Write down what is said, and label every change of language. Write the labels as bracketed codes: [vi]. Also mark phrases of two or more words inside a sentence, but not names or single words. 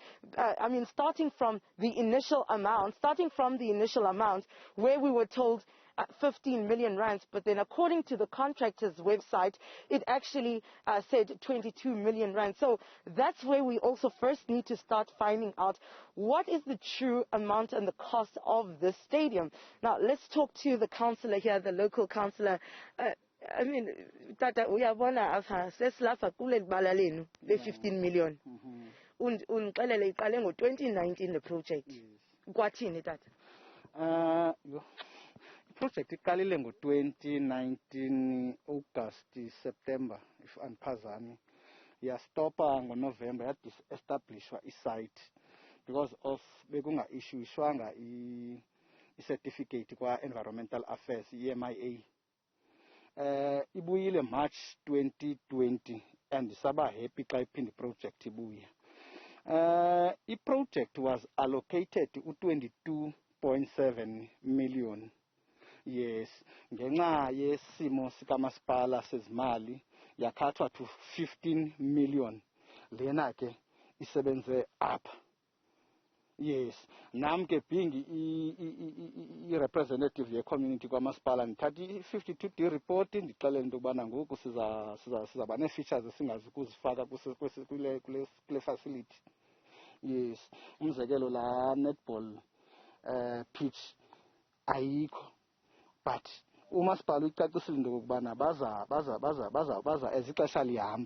[en] I mean, starting from the initial amount, where we were told 15 million rands, but then according to the contractor's website, it actually said 22 million rands. So that's where we also first need to start finding out what is the true amount and the cost of this stadium. Now, let's talk to the councillor here, the local councillor. I mean, [xh] Tata, uyabona apha sesilapha kule libala lenu le-15 million. Undixelele iqale ngo-2019 le project. Kwathini, Tata? Project iqalile ngo-2019 [en] August September [xh] if andiphazami, yastopa ngoNovember, yadi-establishwa isite [en] because of [xh] bekunga-issuishwanga i-certificate kwa- [en] environmental affairs, [xh] EMIA. Ibuyile March 2020 and saba happy xa iphinde project ibuya. I-project [en] was allocated [xh] u-22.7 million. Yes, ngenxa yesimo sikamasipala sezimali yakhathwa to 15 million. Lena ke isebenze apha. Yes, nam ke being i-representative ye-community kwamasipala ndithatha i-52D report ndixelele into yokubana ngoku sizaba nee-features esingazi ukuzifaka kule facility. Yes, umzekelo la [en] netball pitch [xh] ayikho. But umasipala uyicacisile into yokubana baza ezixesha lihamba.